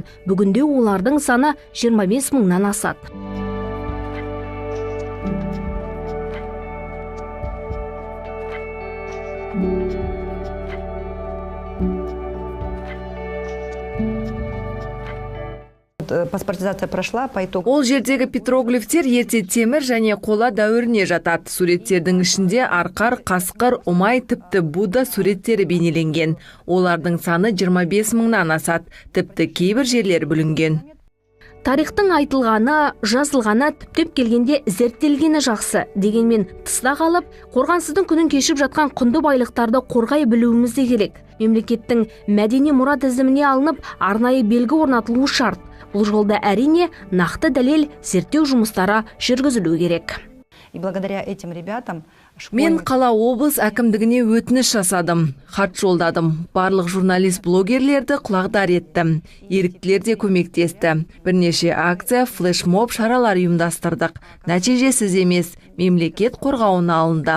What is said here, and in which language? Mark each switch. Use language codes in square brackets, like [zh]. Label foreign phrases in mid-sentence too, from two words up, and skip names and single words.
[kk] Бүгінде олардың саны 25 мыңнан асады. [ru] Паспортизация прошла по итогу. [kk] Ол жердегі петроглифтер ерте темір және қола дәуіріне жатады. Суреттердің ішінде арқар, қасқыр, ұмай, тіпті Будда суреттері бейнеленген. Олардың саны 25 мыңнан асады. Тіпті кейбір жерлер бүлінген. Тарихтың айтылғаны, жазылғаны түптеп келгенде зерттелгені жақсы. Дегенмен тыста қалып, қорғансыздың күнін кешіп жатқан құнды байлықтарды қорғай білуіміз де керек. Мемлекеттің мәдени мұра тізіміне алынып, арнайы белгі орнатылуы шарт. Бұл жолда әрине нақты дәлел зерттеу жұмыстары жүргізілу керек. [ru] И благодаря этим ребятам [kk] Мен қала облыс әкімдігіне өтініш жасадым, хат жолдадым. Барлық журналист блогерлерді құлағдар еттім. Еріктілер де көмектесті. Бірнеше акция, флешмоб шаралар ұйымдастырдық. Нәтижесіз емес, мемлекет қорғауына алынды.